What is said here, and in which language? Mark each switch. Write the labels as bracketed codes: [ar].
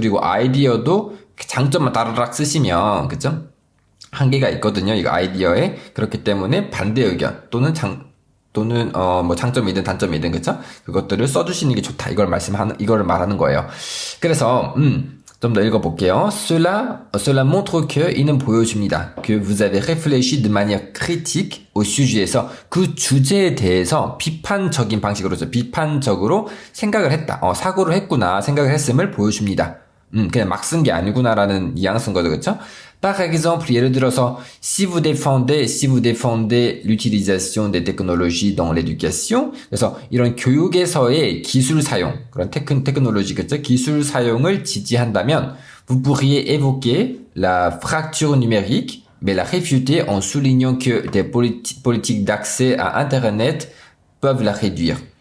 [ko] 그리고 아이디어도 장점만 따르락 쓰시면, 그죠? 한계가 있거든요. 이거 아이디어에. 그렇기 때문에 반대 의견 또는 뭐 장점이든 단점이든, 그죠? 그것들을 써주시는 게 좋다. 이걸 말하는 거예요. 그래서, 좀 더 읽어볼게요. [fr] Cela montre que, [ko] 이는 보여줍니다. [fr] Que vous avez réfléchi de manière critique au sujet에서 [ko] 그 주제에 대해서 비판적으로 생각을 했다. 사고를 했구나, 생각을 했음을 보여줍니다. 그냥 막 쓴 게 아니구나라는 이양 쓴 거죠, 그쵸? [fr] Par exemple, [ko] 예를 들어서, [fr] si vous défendez l'utilisation des technologies dans l'éducation, [ko] 그래서 이런 교육에서의 기술 사용, 그런 테크놀로지, 그쵸? 기술 사용을 지지한다면, [fr] vous pourriez évoquer la fracture numérique, mais la réfuter en soulignant que des politiques d'accès à Internet peuvent la réduire.